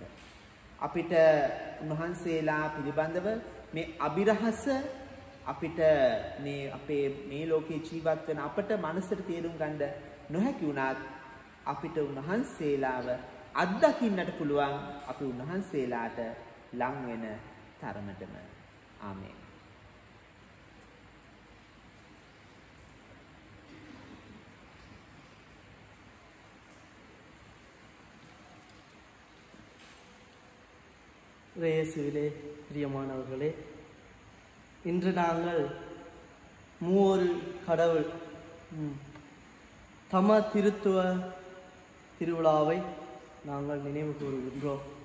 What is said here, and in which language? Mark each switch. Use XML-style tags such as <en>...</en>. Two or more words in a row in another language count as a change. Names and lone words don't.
<si>අපිට උන්වහන්සේලා පිළිබඳව මේ අභිරහස අපිට මේ අපේ මේ ලෝකේ ජීවත් වෙන අපට මනසට තේරුම් ගන්න නොහැකි වුණත් අපිට උන්වහන්සේලාව අත්දකින්නට පුළුවන්. අපි උන්වහන්සේලාට ලං වෙන තරමටම. ආමේන්.</si> <ta>இயேசுவிலே பிரியமானவர்களே, இன்று நாங்கள் மூவொரு கடவுள் தம திருத்துவ திருவிழாவை நாங்கள் நினைவு கூறுகின்றோம்.</ta>